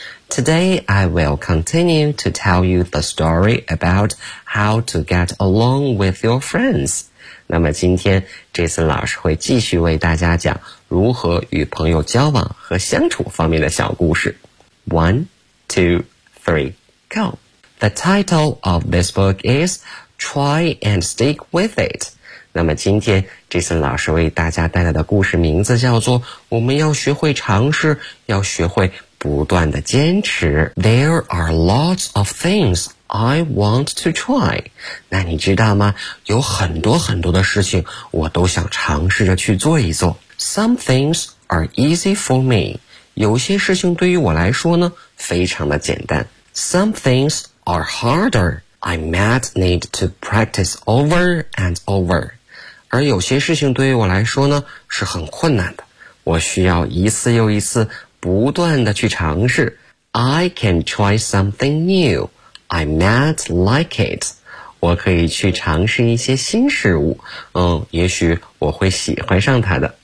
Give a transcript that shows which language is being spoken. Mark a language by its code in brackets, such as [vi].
[en] Today, I will continue to tell you the story about how to get along with your friends. [zh] 那么今天 Jason 老师会继续为大家讲如何与朋友交往和相处方面的小故事。 [en] 1, 2, 3, go. The title of this book is Try and Stick with it. [zh] 那么今天 Jason 老师为大家带来的故事名字叫做我们要学会尝试，要学会不断的坚持。 [en] There are lots of thingsI want to try. [zh] 那你知道吗？有很多很多的事情我都想尝试着去做一做。 [en] Some things are easy for me. [zh] 有些事情对于我来说呢，非常的简单。 [en] Some things are harder. I might need to practice over and over. [zh] 而有些事情对于我来说呢，是很困难的。我需要一次又一次不断的去尝试。 [en] I can try something new. I might like it. [zh] 我可以去尝试一些新事物。嗯，也许我会喜欢上它的。